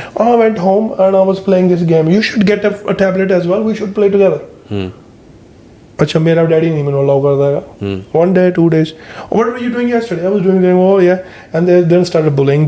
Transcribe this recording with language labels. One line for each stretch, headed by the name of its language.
English: Oh, I went home and I was playing this game. You should get a tablet as well. We should play together.
Hindi: अच्छा मेरा daddy नहीं मैंने allow करता है.
English: 1 day 2 days. What were you doing yesterday? I was doing game. Oh yeah. And they then started bullying.